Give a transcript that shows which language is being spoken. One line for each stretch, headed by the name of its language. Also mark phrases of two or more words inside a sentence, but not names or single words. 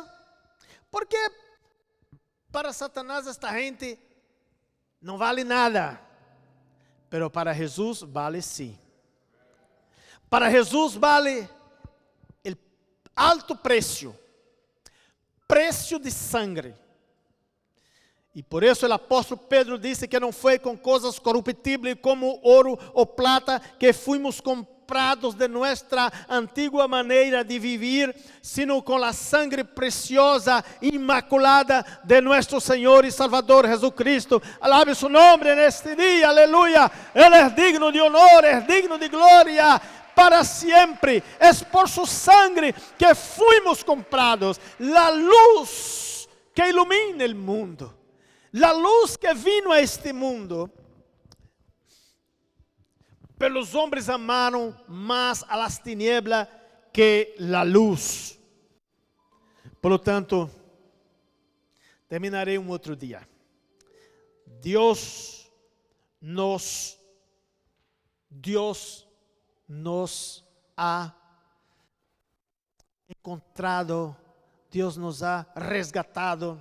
Spanish: Porque para Satanás esta gente no vale nada, pero para Jesús vale sí. Para Jesús vale el alto precio de sangre.
Portuguese: E por isso o apóstolo Pedro disse que não foi com coisas corruptíveis como ouro ou
Spanish: plata que fuimos comprados
Portuguese: de nossa antiga maneira de viver, sino com a sangre preciosa e imaculada de nosso Senhor e Salvador Jesucristo.
Spanish: Alabe su
Portuguese: nome neste dia, aleluia. Ele é digno de honor, é digno de glória para sempre.
Spanish: É por su sangre que fuimos comprados. La luz que ilumina el mundo. La luz que vino a este mundo, pero
Portuguese: os homens amaram mais
Spanish: a las tinieblas que la luz. Por lo tanto,
Portuguese: terminarei outro dia. Deus
Spanish: nos ha encontrado,
Portuguese: Deus nos ha resgatado.